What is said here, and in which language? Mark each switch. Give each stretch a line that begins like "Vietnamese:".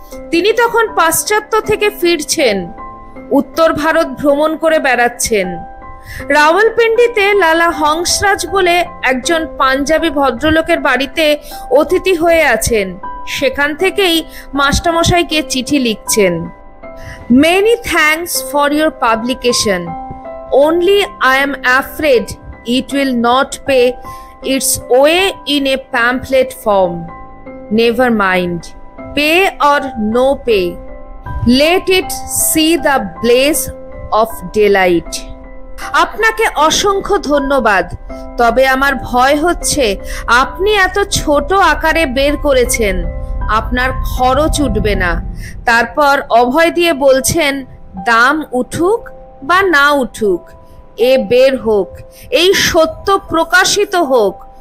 Bangla: তিনি তখন পাশ্চাত্য থেকে ফিরছেন, উত্তর ভারত ভ্রমণ করে বেড়াচ্ছেন। রাওয়ালপিন্ডিতে লালা হংসরাজ বলে একজন পাঞ্জাবি ভদ্রলোকের বাড়িতে অতিথি হয়ে আছেন। সেখান থেকেই মাস্টারমশাইকে চিঠি লিখছেন।
English: Many thanks for your publication. Only I am afraid it will not pay its way in a pamphlet form. Never mind, pay or no pay, let it see the blaze of daylight.
Bangla: আপনাকে অসংখ্য ধন্যবাদ। তবে আমার ভয় হচ্ছে আপনি এত ছোট আকারে বের করেছেন, আপনার খরচ উঠবে না। তারপর অভয় দিয়ে বলছেন, দাম উঠুক বা না উঠুক, এ বের হোক, এই সত্য প্রকাশিত হোক।